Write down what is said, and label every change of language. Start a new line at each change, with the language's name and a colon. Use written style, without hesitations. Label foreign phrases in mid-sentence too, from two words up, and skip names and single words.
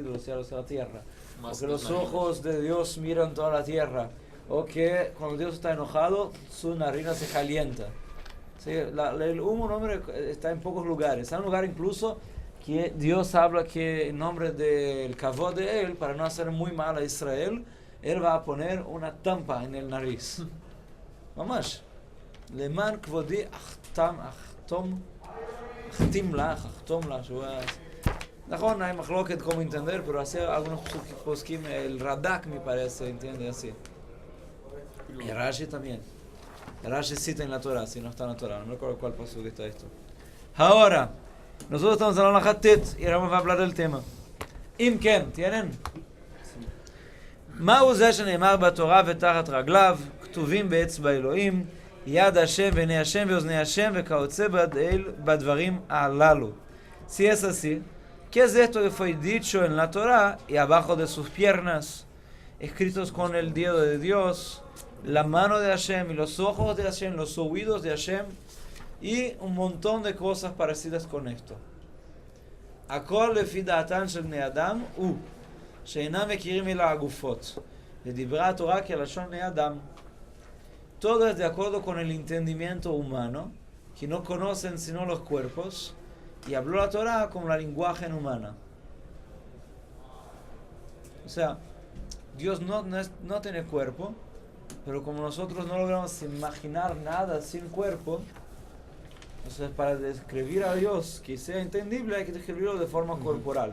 Spanish: De los cielos a la tierra. O que los ojos de Dios miran toda la tierra, o que cuando Dios está enojado, su narina se calienta. Sí, el humo nombre está en pocos lugares. Está en un lugar incluso que Dios habla que en nombre del kavod de Él, para no hacer muy mal a Israel, Él va a poner una tampa en el nariz.
Hebrew: ממש. למען כבודי אחטום לה.
Spanish: Najón, hay machloket cómo entender, pero hace algunos poskim, el Radak me parece, entiende así. Y Rashi también. Rashi cita en la Torah, si no está en la Torah, no me acuerdo cuál paso que está esto. Ahora, nosotros estamos en la Hatet y ahora vamos a hablar del tema. Imken, ¿tienen?
Hebrew: מהו זה שנאמר בתורה ותחת רגליו, כתובים באצבע אלוהים, יד השם ועיני השם ואוזני השם וכיוצא בדברים הללו.
Spanish: Si es así, ¿qué es esto que fue dicho en la Torah y abajo de sus piernas, escritos con el dedo de Dios, la mano de Hashem y los ojos de Hashem, los oídos de Hashem y un montón de cosas parecidas con esto?
Hebrew: הכל לפי דעתן של בני אדם הוא שאינם מכירים אלא הגופות ודיברה התורה כלשון בני אדם.
Spanish: Todo es de acuerdo con el entendimiento humano, que no conocen sino los cuerpos, y habló la Torah como la lenguaje humana. O sea, Dios no tiene cuerpo, pero como nosotros no logramos imaginar nada sin cuerpo, entonces para describir a Dios que sea entendible hay que describirlo de forma corporal.